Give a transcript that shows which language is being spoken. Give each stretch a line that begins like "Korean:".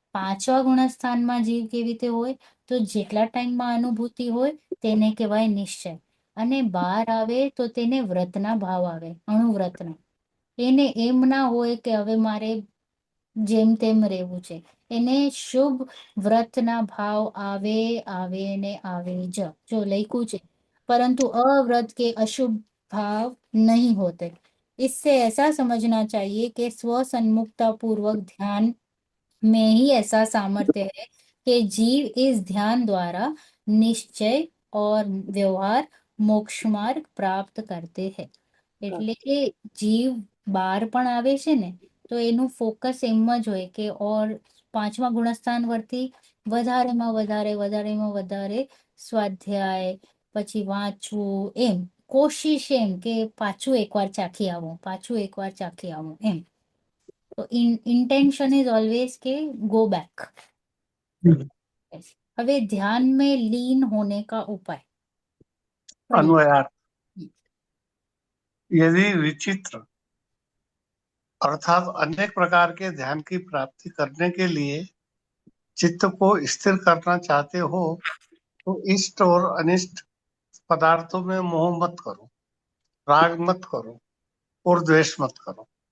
Gujarati: પાંચમા ગુણસ્થાનમાં જીવ કેવી રીતે હોય, તો જેટલા ટાઈમમાં અનુભૂતિ હોય તેને કહેવાય નિશ્ચય, અને બહાર આવે તો તેને વ્રતના ભાવ આવે, અણુવ્રતના। એને એમ ના હોય કે હવે મારે જેમ તેમ રહેવું છે, એને શુભ વ્રતના ભાવ આવે ને આવે જ, જો લખ્યું છે,
Hindi: परंतु अव्रत के अशुभ भाव नहीं होते। इससे ऐसा समझना चाहिए कि स्व सन्मुखता पूर्वक ध्यान में ही ऐसा सामर्थ्य है कि जीव इस ध्यान द्वारा निश्चय और व्यवहार मोक्ष मार्ग प्राप्त करते हैं।
Gujarati: એટલે કે જીવ બાર પણ આવે છે ને તો એનું ફોકસ એમ જ હોય કે ઓર પાંચમા ગુણસ્થાન પરથી વધારેમાં વધારે સ્વાધ્યાય, પછી વાંચવું, એમ કોશિશ, એમ કે પાછું એકવાર ચાખી આવું એમ।
English: તો intention is always के go back.
Hindi: હવે ध्यान में लीन होने का उपाय पढ़िए। अन्वयार्थ, यदि विचित्र अर्थात अनेक प्रकार के ध्यान की प्राप्ति करने के लिए चित्त को स्थिर करना चाहते हो तो इष्ट और अनिष्ट पदार्थों में मोह मत करो, राग मत करो और द्वेष मत करो।